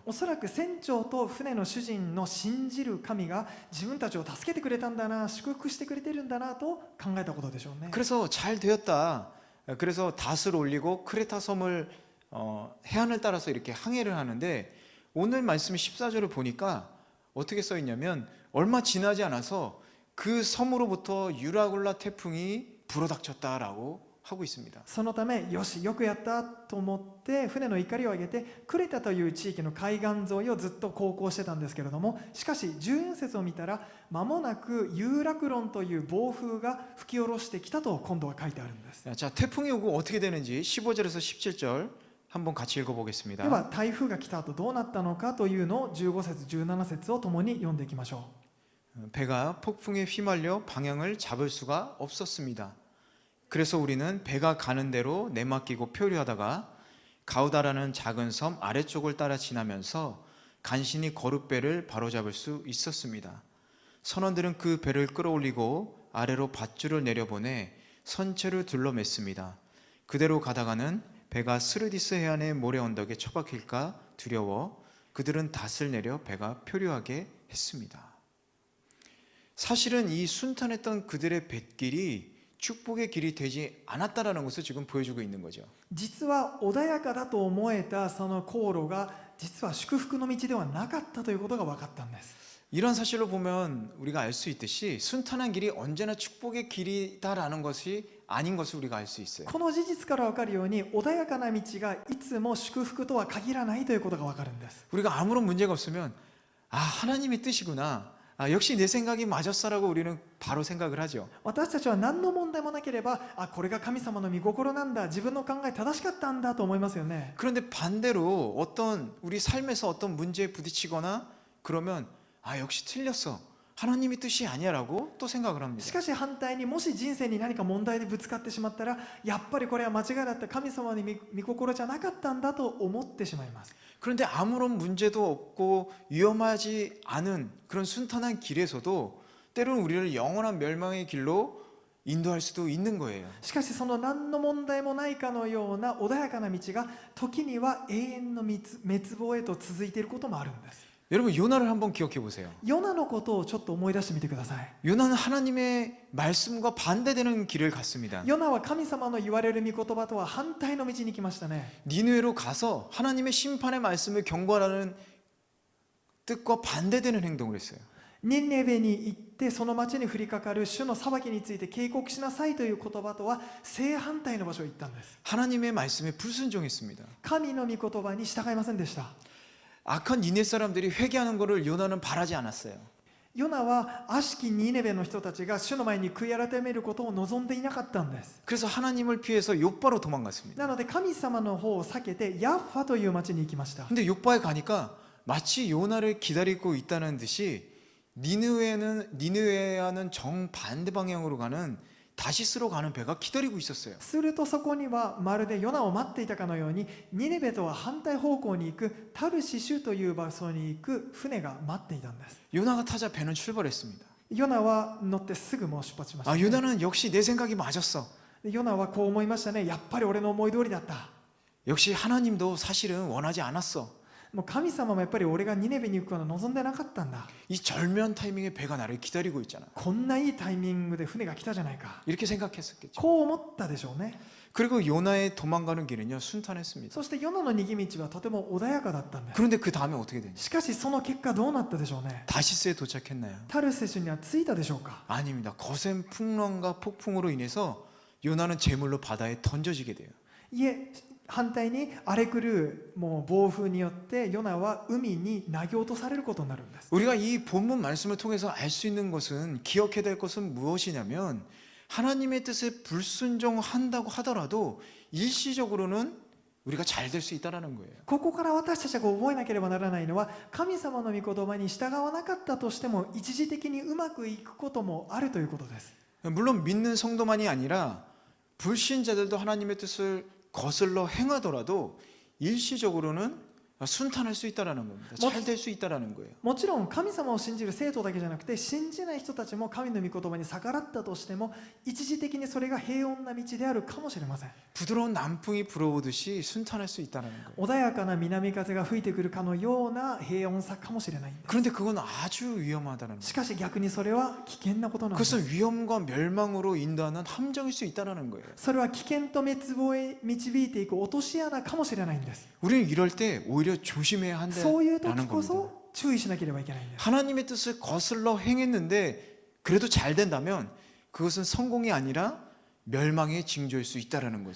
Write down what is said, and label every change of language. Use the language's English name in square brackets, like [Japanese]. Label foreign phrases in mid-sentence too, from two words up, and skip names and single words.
[Japanese] おそらく船長と船の主人の信じる神が自分たちを助けてくれたんだな、祝福してくれてるんだなと考えたことでしょうね。 [Korean] 그래서 잘 되었다. 그래서 닷을 올리고 크레타 섬을 해안을 따라서 이렇게 항해를 하는데 오늘 말씀 14절을 보니까 어떻게 써 있냐면 얼마 지나지 않아서 그 섬으로부터 유라굴라 태풍이 불어닥쳤다라고 하고 있습니다. [Japanese] そのためよしよくやったと思って船の怒りを上げてクレタという地域の海岸沿いをずっと航行してたんですけれども、しかし14節を見たら間もなくユーラクロンという暴風が吹き下ろしてきたと今度は書いてあるんです。 [Korean] 자, 태풍이 오고 어떻게 되는지 15절에서 17절 한번 같이 읽어보겠습니다. [Japanese] では台風が来た後どうなったのかというのを15節17節を共に読んでいきましょう。 [Korean] 배가 폭풍에 휘말려 방향을 잡을 수가 없었습니다. 그래서 우리는 배가 가는 대로 내맡기고 표류하다가 가우다라는 작은 섬 아래쪽을 따라 지나면서 간신히 거룻배를 바로잡을 수 있었습니다. 선원들은 그 배를 끌어올리고 아래로 밧줄을 내려보내 선체를 둘러맸습니다. 그대로 가다가는 배가 스르디스 해안의 모래 언덕에 처박힐까 두려워 그들은 닷을 내려 배가 표류하게 했습니다. 사실은 이 순탄했던 그들의 뱃길이 축복의 길이 되지 않았다라는 것을 지금 보여주고 있는 거죠. [Japanese] 実は穏やかだと思えたその航路が実は祝福の道ではなかったということが分かったんです。 [Korean] 이런 사실로 보면 우리가 알 수 있듯이 순탄한 길이 언제나 축복의 길이다라는 것이 아닌 것을 우리가 알 수 있어요. [Japanese] この事実から分かるように穏やかな道がいつも祝福とは限らないということが分かるんです。 [Korean] 우리가 아무런 문제가 없으면 하나님의 뜻이구나. 역시 내 생각이 맞았어라고 우리는 바로 생각을 하죠. [Japanese] 私たちは何の問題もなければこれが神様の御心なんだ、自分の考え正しかったんだと思いますよね。 [Korean] 그런데 반대로 어떤 우리 삶에서 어떤 문제에 부딪히거나 그러면 역시 틀렸어. 하나님의 뜻이 아니야라고 또 생각을 [Japanese] し [Korean] 합니다. [Japanese] かし反対にもし人生に何か問題でぶつかってしまったらやっぱりこれは間違いだった、神様の御心じゃなかったんだと思ってしまいます。 [Korean] 그런데 아무런 문제도 없고 위험하지 않은 그런 순탄한 길에서도 때로는 우리를 영원한 멸망의 길로 인도할 수도 있는 거예요. [Japanese] しかしその何の問題もないかのような穏やかな道が時には永遠の滅亡へと続いていることもあるんです。 [Korean] 여러분 요나를 한번 기억해 보세요. [Japanese] ヨナのことをちょっと思い出してみてください。 [Korean] 요나는 하나님의 말씀과 반대되는 길을 갔습니다. [Japanese] ヨナは神様の言われる御言葉とは反対の道に来ましたね。 [Korean] 니느웨로 가서 하나님의 심판의 말씀을 경고하라는 뜻과 반대되는 행동을 했어요. [Japanese] ニネベに行ってその町に降りかかる主の裁きについて警告しなさいという言葉とは正反対の場所に行ったんです。 [Korean] 하나님의 말씀에 불순종했습니다. [Japanese] 神の御言葉に従いませんでした。 [Korean] 악한 니네 사람들이 회개하는 것을 요나는 바라지 않았어요. [Japanese] ヨナは悪しきニネベの人たちが主の前に悔い改めることを望んでいなかったんです。 [Korean] 그래서 하나님을 피해서 욕바로 도망갔습니다. [Japanese] なので神様の方を避けてヤッファという町に行きました。 [Korean] 근데 욕바에 가니까 마치 요나를 기다리고 있다는 듯이 니느웨와는 정반대 방향으로 가는 다시스로 가는 배가 기다리고 있었어요. [Japanese] するとそこにはまるでヨナを待っていたかのようにニネベとは反対方向に行くタルシシュという場所に行く船が待っていたんです。 [Korean] 요나가 타자 배는 출발했습니다. [Japanese] ヨナは乗ってすぐもう出発しました、 [Korean] 아, 요나는 역시 내 생각이 맞았어. [Japanese] でヨナはこう思いましたね。やっぱり俺の思い通りだった。 [Korean] 역시 하나님도 사실은 원하지 않았어. [Japanese] もう神様もやっぱり俺がニネベに行くのは望んでなかったんだ。 [Korean] 이 절묘한 타이밍에 배가 나를 기다리고 있잖아. [Japanese] こんないいタイミングで船が来たじゃないか。 [Korean] 이렇게 생각했었겠죠. [Japanese] こう思ったでしょうね。 [Korean] 그리고 요나의 도망가는 길은요, 순탄했습니다. [Japanese] そしてヨナの逃げ道はとても穏やかだったんです。 [Korean] 그런데 그 다음에 어떻게 되냐? [Japanese] しかしその結果どうなったでしょうね。 [Korean] 다시스에 도착했나요? [Japanese] タルセシュには着いたでしょうか。 [Korean] 아닙니다. 거센 풍랑과 폭풍으로 인해서 요나는 제물로 바다에 던져지게 돼요. [Japanese] いえ、反対に荒れ狂うもう暴風によってヨナは海に投げ落とされることになるんです。 [Korean] 우리가 이 본문 말씀을 통해서 알 수 있는 것은, 기억해야 될 것은 무엇이냐면, 하나님의 뜻에 불순종한다고 하더라도 일시적으로는 우리가 잘 될 수 있다는 거예요. [Japanese] ここから私たちが覚えなければならないのは、神様の御言葉に従わなかったとしても一時的にうまくいくこともあるということです。 [Korean] 물론 믿는 성도만이 아니라 불신자들도 하나님의 뜻을 거슬러 행하더라도 일시적으로는 순탄할 수 있다라는 겁니다. 잘 될 수 있다라는 거예요. [Japanese] もちろん神様を信じる生徒だけじゃなくて、信じない人たちも神の御言葉に逆らったとしても一時的にそれが平穏な道であるかもしれません。 [Korean] 부드러운 남풍이 불어오듯이 순탄할 수 있다는 거예요. [Japanese] 穏やかな南風が吹いてくるかのような平穏さかもしれないんです。 [Korean] 그런데 그건 아주 위험하다는 [Japanese] し [Korean] 거예요. [Japanese] かし逆にそれは危険なことなんです。 [Korean] 그것은 위험과 멸망으로 인도하는 함정일 수 있다는 거예요. [Japanese] それは危険と滅亡へ導いていく落とし穴かもしれないんです。 [Korean] 우리는 이럴 때 오히려 조심해야 [Japanese] そういう時 [Korean] 한다는 [Japanese] こ [Korean] 겁니다. [Japanese] そ注意しなければいけないんです。 [Korean] 하나님의 뜻을 거슬러 행했는데 그래도 잘 된다면 그것은 성공이 아니라 멸망의 징조일 수 있다는 거죠.